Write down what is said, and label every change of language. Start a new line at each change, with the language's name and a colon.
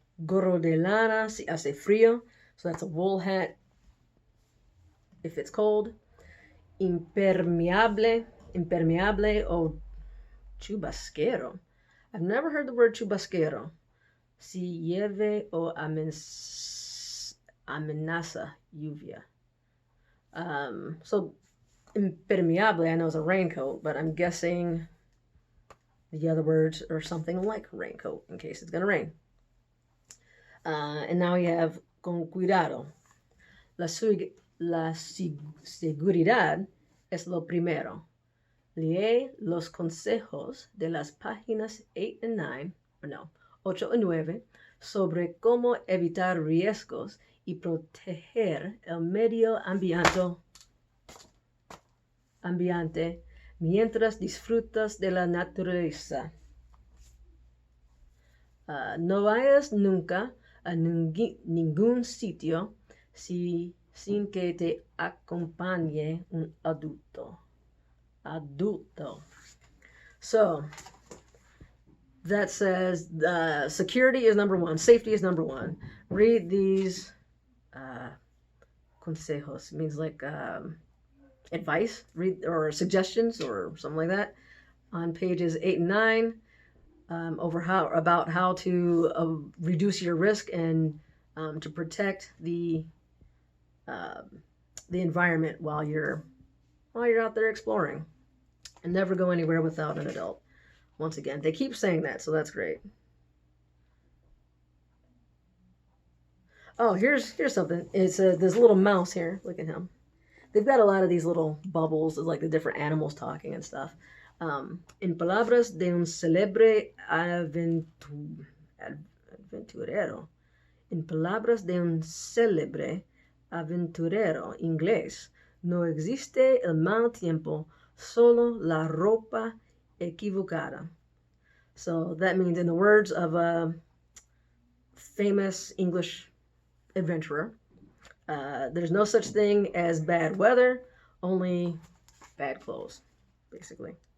Spanish: Gorro de lana si hace frío.
English: So that's a wool hat if it's cold.
Spanish: Impermeable o chubasquero.
English: I've never heard the word chubasquero.
Spanish: Si llueve o amenaza lluvia.
English: So impermeable, I know is a raincoat, but I'm guessing the other words are something like raincoat in case it's going to rain. And now we have
Spanish: con cuidado. La seguridad es lo primero. Lee los consejos de las páginas 8 and 9, 8 y 9, sobre cómo evitar riesgos y proteger el medio ambiente mientras disfrutas de la naturaleza. No vayas nunca a ningún sitio sin que te acompañe un adulto. Adulto.
English: So that says security is number one, safety is number one. Read these consejos, means like advice, read or suggestions or something like that, on pages 8 and 9, about how to reduce your risk and to protect the environment while you're out there exploring. And never go anywhere without an adult. Once again, they keep saying that, so that's great. Oh, here's something. It's this little mouse here. Look at him. They've got a lot of these little bubbles, like the different animals talking and stuff.
Spanish: En palabras de un célebre aventurero. En palabras de un célebre aventurero inglés, no existe el mal tiempo, solo la ropa equivocada.
English: So that means, in the words of a famous English adventurer, there's no such thing as bad weather, only bad clothes, basically.